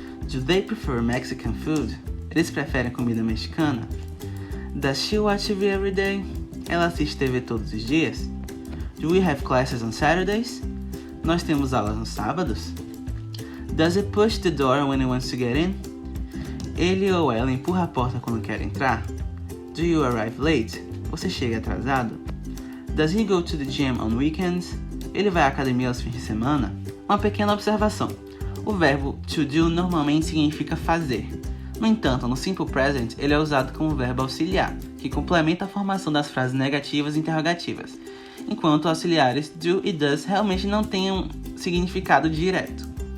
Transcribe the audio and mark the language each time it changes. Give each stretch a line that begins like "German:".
English: Do they prefer Mexican food?
Portuguese: Eles preferem comida mexicana?
English: Does she watch TV every day?
Portuguese: Ela assiste TV todos os dias?
English: Do we have classes on Saturdays?
Portuguese: Nós temos aulas nos sábados?
English: Does it push the door when it wants to get in?
Portuguese: Ele ou ela empurra a porta quando quer entrar?
English: Do you arrive late?
Portuguese: Você chega atrasado?
English: Does he go to the gym on weekends?
Portuguese: Ele vai à academia aos fins de semana? Uma pequena observação. O verbo to do normalmente significa fazer. No entanto, no simple present, ele é usado como verbo auxiliar, que complementa a formação das frases negativas e interrogativas, enquanto auxiliares do e does realmente não têm um significado direto.